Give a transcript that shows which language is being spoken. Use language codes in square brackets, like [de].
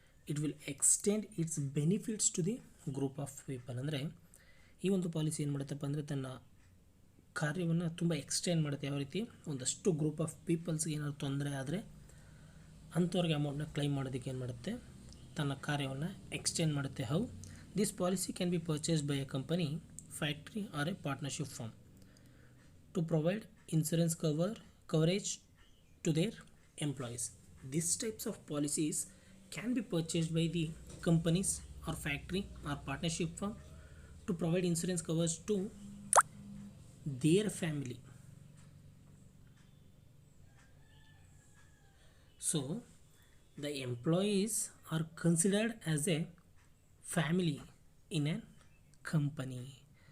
[en] It will extend its benefits to the group of people. [kn] ಅಂದರೆ ಈ ಒಂದು policy ಏನು ಮಾಡುತ್ತಪ್ಪ ಅಂದರೆ ತನ್ನ ಕಾರ್ಯವನ್ನು ತುಂಬ ಎಕ್ಸ್ಟೆಂಡ್ ಮಾಡುತ್ತೆ. ಯಾವ ರೀತಿ ಒಂದಷ್ಟು ಗ್ರೂಪ್ ಆಫ್ ಪೀಪಲ್ಸ್ಗೆ ಏನಾದ್ರು ತೊಂದರೆ ಆದರೆ ಅಂಥವ್ರಿಗೆ ಅಮೌಂಟ್ನ ಕ್ಲೈಮ್ ಮಾಡೋದಕ್ಕೆ ಏನು ಮಾಡುತ್ತೆ, ತನ್ನ ಕಾರ್ಯವನ್ನು ಎಕ್ಸ್ಟೆಂಡ್ ಮಾಡುತ್ತೆ. [en] How this policy can be purchased by a company, factory or a partnership firm to provide insurance coverage to their employees. These types of policies can be purchased by the companies or factory or partnership firm to provide insurance coverage to their family. So the employees are considered as a family in a company.